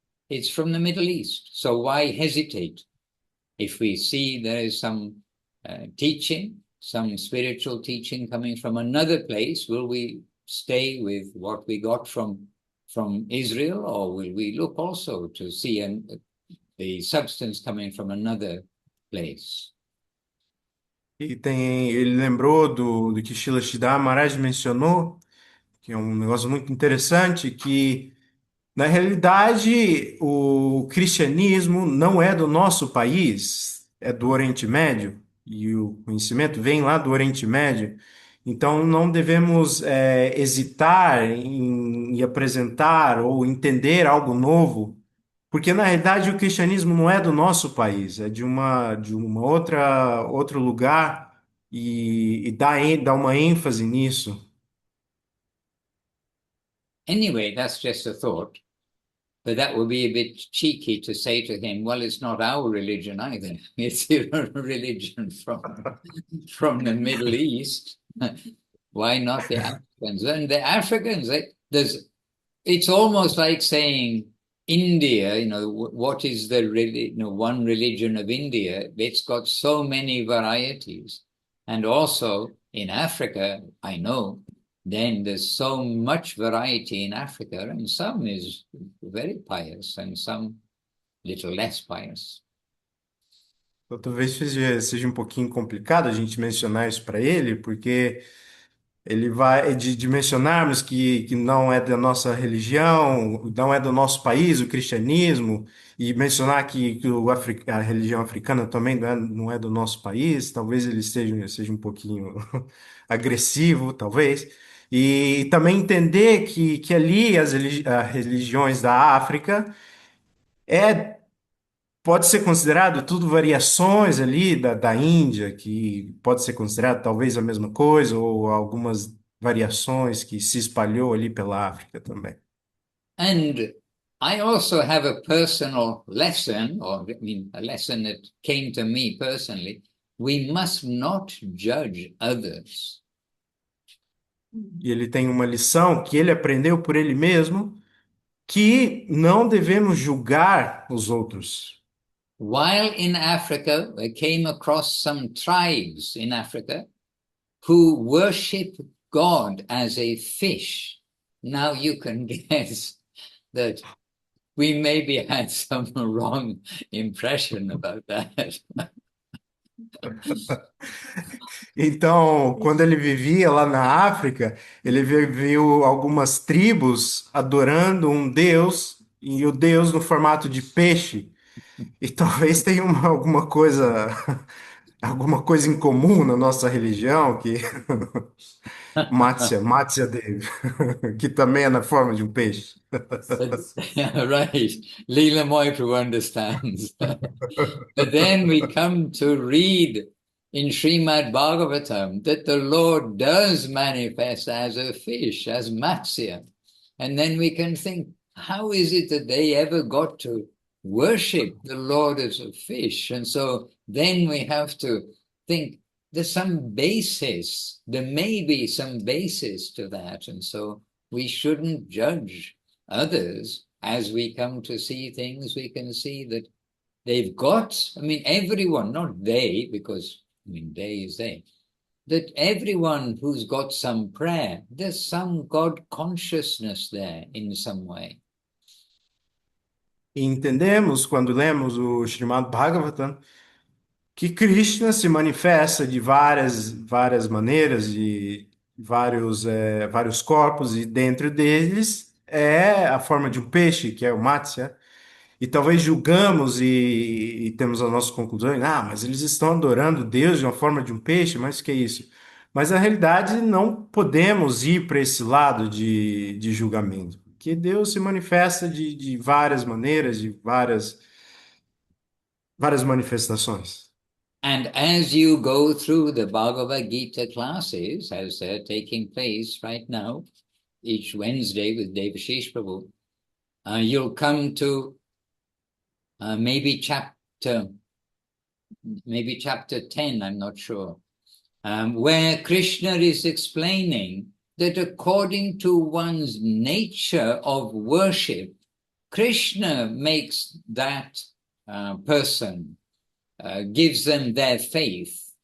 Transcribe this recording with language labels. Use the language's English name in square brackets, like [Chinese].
[English] It's from the Middle East. So why hesitate? If we see there is some teaching, some spiritual teaching coming from another place, will we stay with what we got from Israel, or will we look also to see the substance coming from another place? [Portuguese] E ele lembrou do que Srila Siddhar Maharaj mencionou, que é um negócio muito interessante, que na realidade o cristianismo não é do nosso país, é do Oriente Médio, e o conhecimento vem lá do Oriente Médio. Então não devemos hesitar em apresentar ou entender algo novo, porque na realidade o cristianismo não é do nosso país, é de uma outro lugar e dá uma ênfase nisso. [English] Anyway, that's just a thought. But that would be a bit cheeky to say to him, well, it's not our religion either. It's a religion from the Middle East. Why not the Africans? And the Africans, it's almost like saying India, what is the one religion of India? It's got so many varieties. And also in Africa, I know, then there's so much variety in Africa, and some is very pious and some little less pious. [Portuguese] Então, talvez seja um pouquinho complicado a gente mencionar isso para ele, porque ele vai de mencionarmos que não é da nossa religião, não é do nosso país, o cristianismo, e mencionar que a religião africana também não é do nosso país, talvez ele seja um pouquinho agressivo, talvez. E também entender que ali as religiões da África é pode ser considerado tudo variações ali da Índia, que pode ser considerado talvez a mesma coisa, ou algumas variações que se espalhou ali pela África também. [English] And I also have a personal lesson, or I mean, a lesson that came to me personally. We must not judge others. [Portuguese] E ele tem uma lição que ele aprendeu por ele mesmo, que não devemos julgar os outros. [English] While in Africa, I came across some tribes in Africa who worship God as a fish. Now you can guess that we maybe had some wrong impression about that. [Portuguese] Então, quando ele vivia lá na África, ele viu algumas tribos adorando um deus, e o deus no formato de peixe. E talvez tenha alguma coisa em comum na nossa religião, que Mátzia Devi, que também é na forma de um peixe. [English] Right. Leela Moipu understands. But then we come to read in Srimad Bhagavatam that the Lord does manifest as a fish, as Matsya. And then we can think, how is it that they ever got to worship the Lord as a fish? And so then we have to think there's some basis, there may be some basis to that. And so we shouldn't judge others as we come to see things. We can see that they've got, I mean, everyone, not they, because, I mean, they is they, that everyone who's got some prayer, there's some God consciousness there in some way. [Portuguese] E entendemos, quando lemos o Srimad Bhagavatam, que Krishna se manifesta de várias maneiras, de vários corpos, e dentro deles é a forma de um peixe, que é o Matsya. E talvez julgamos e temos as nossas conclusões, mas eles estão adorando Deus de uma forma de um peixe, mas o que é isso? Mas na realidade não podemos ir para esse lado de julgamento, porque Deus se manifesta de várias maneiras, de várias manifestações. [English] And as you go through the Bhagavad Gita classes, as they're taking place right now, each Wednesday with Devashish Prabhu, you'll come to maybe chapter 10, I'm not sure, where Krishna is explaining that according to one's nature of worship, Krishna makes that person, gives them their faith.